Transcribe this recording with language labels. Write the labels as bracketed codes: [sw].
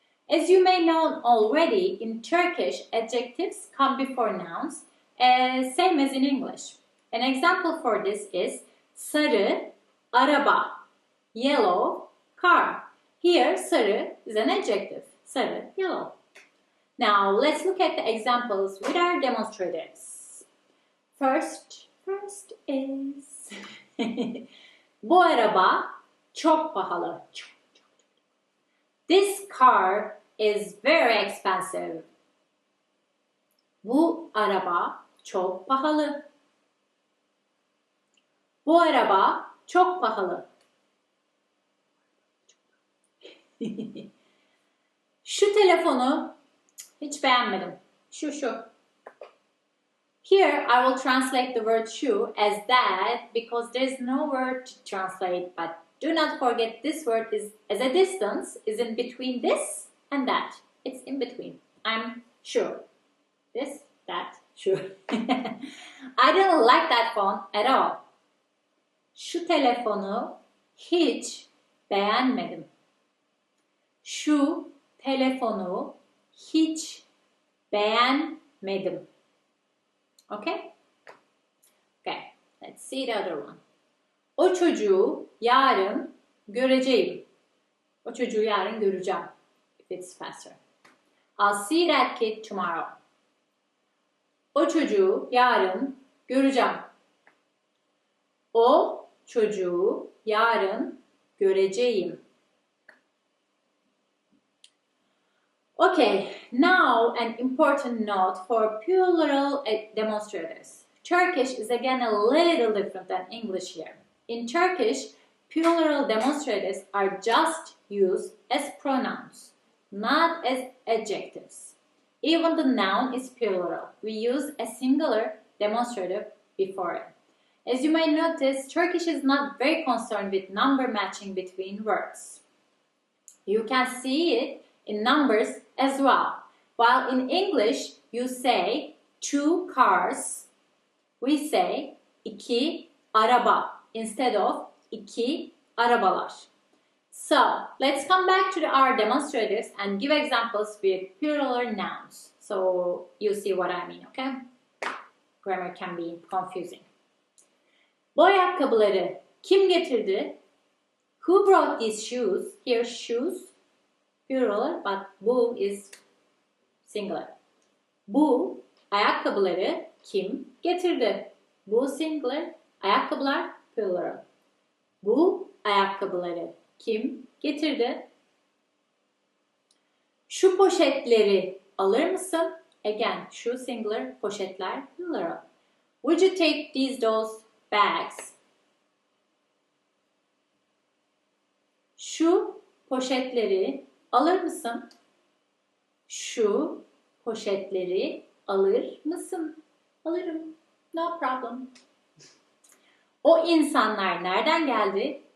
[en] As you may know already, in Turkish, adjectives come before nouns, same as in English. An example for this is [tr] sarı araba, [en] yellow car. Here, sarı is an adjective, sarı, yellow. Now, let's look at the examples with our demonstratives. First is [tr] bu araba çok pahalı. [en] This car is very expensive. [tr] Bu araba çok pahalı. Bu araba çok pahalı. Şu telefonu hiç beğenmedim. Şu. [en] Here I will translate the word shoe as that because there is no word to translate, but do not forget this word is as a distance is in between this and that. It's in between. I'm sure. This, that, sure. I don't like that phone at all. [tr] Şu telefonu hiç beğenmedim. Şu telefonu hiç beğenmedim. [en] Okay? Okay, let's see the other one. [tr] O çocuğu yarın göreceğim. O çocuğu yarın göreceğim. [en] If it's faster. I'll see that kid tomorrow. [tr] O çocuğu yarın göreceğim. O çocuğu yarın göreceğim. [en] Okay, now an important note for plural demonstratives. Turkish is again a little different than English here. In Turkish, plural demonstratives are just used as pronouns, not as adjectives. Even the noun is plural. We use a singular demonstrative before it. As you may notice, Turkish is not very concerned with number matching between words. You can see it in numbers as well. While in English, you say 2 cars, we say 2 araba instead of 2 arabalar. So, let's come back to our demonstratives and give examples with plural nouns. So, you see what I mean, okay? Grammar can be confusing. [tr] Bu ayakkabıları kim getirdi? [en] Who brought these shoes? Here, shoes, plural, but bu is singular. [tr] Bu ayakkabıları kim getirdi? Bu singular, ayakkabılar plural. Bu ayakkabıları kim getirdi? Şu poşetleri alır mısın? [en] Again, şu singular, poşetler plural. Would you take those bags? [tr] Şu poşetleri alır mısın? Şu poşetleri alır mısın? Alırım. [en] No problem. [tr] O insanlar nereden geldi?